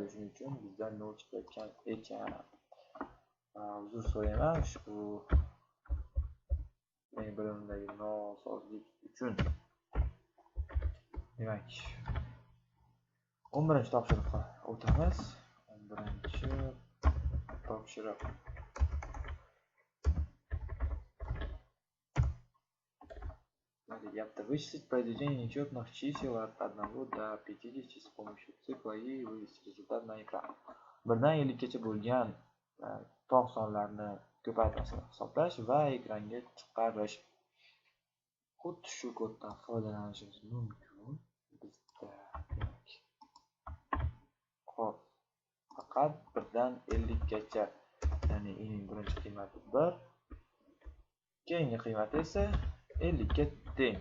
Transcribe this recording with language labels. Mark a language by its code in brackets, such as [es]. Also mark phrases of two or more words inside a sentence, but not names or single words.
[uz] Shuning uchun bizdan 0 chiqayotgan ekan. Uzr so'rayman ushbu mening bilimimdagi nosozlik uchun. Demak 11-topshiriqqa o'tamiz. 11-topshiriq. Deyapti: [ru] вычислить произведение нечетных чисел от 1 до 50 с помощью цикла и вывести результат на экран. [uz] 1 dan 50 gacha bo'lgan tog' sonlarni ko'paytmasini hisoblash va ekranga chiqarish. Xuddi shu koddan foydalanishimiz mumkin. Bizda Xo'p, faqat 1 dan 50 gacha, ya'ni i ning birinchi qiymati 1, keyingi qiymati esa 50 ga teng.